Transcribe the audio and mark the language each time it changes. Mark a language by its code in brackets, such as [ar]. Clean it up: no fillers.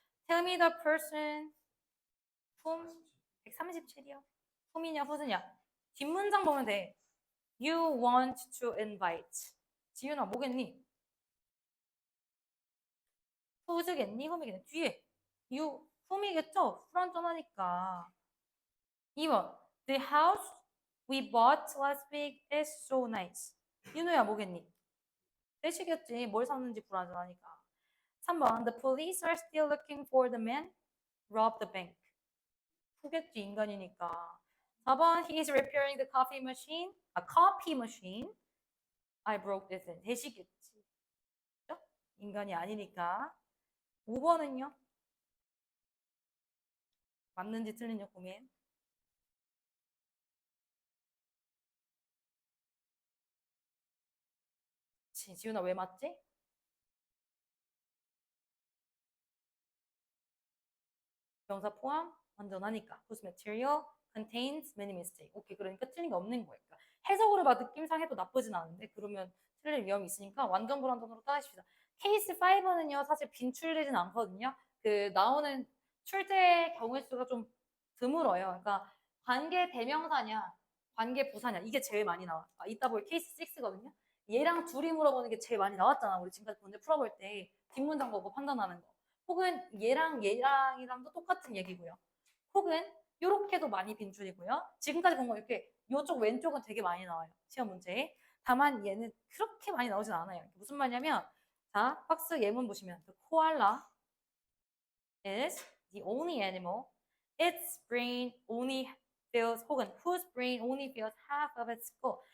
[en] Tell me the person whom 137이요. [ko] whom이냐 who냐. 뒷문장 보면 돼. [en] You want to invite. [ko] 지윤아 뭐겠니? who's겠니? whom이겠니? 뒤에 you whom이겠죠? 불완전하니까. [en] 2번 The house we bought last week is so nice. [ko] 윤우야 뭐겠니? 떼시겠지. 뭘 샀는지 불완전하니까. [en] 3번 The police are still looking for the man robbed the bank. [ko] 후겠지 인간이니까. [en] 4번 He is repairing the coffee machine. coffee machine. I broke this in. [ko] 되시겠지. 그죠? 인간이 아니니까. 5번은요? 맞는지 틀린지 고민. 지훈아 왜 맞지? 명사 포함 완전하니까. [en] Whose material contains many mistakes. [ko] 오케이, 그러니까 틀린 게 없는 거예요. 그러니까 해석으로 봐 느낌상 해도 나쁘진 않은데 그러면 틀릴 위험이 있으니까 완전 불완전으로 따집시다. 케이스 5는요 사실 빈출되진 않거든요. 그 나오는 출제 경우의 수가 좀 드물어요. 그러니까 관계 대명사냐 관계 부사냐 이게 제일 많이 나와. 이따 볼 케이스 6거든요. 얘랑 둘이 물어보는 게 제일 많이 나왔잖아. 우리 지금까지 문제 풀어볼 때 뒷문장 보고 판단하는 거. 혹은 얘랑이랑도 똑같은 얘기고요. 혹은 이렇게도 많이 빈줄이고요. 지금까지 본 거 이렇게 이쪽 왼쪽은 되게 많이 나와요. 시험 문제에. 다만 얘는 그렇게 많이 나오진 않아요. 무슨 말이냐면 자 박스 예문 보시면 [en] the koala is the only animal its brain only fills 혹은 whose brain only fills half of its skull.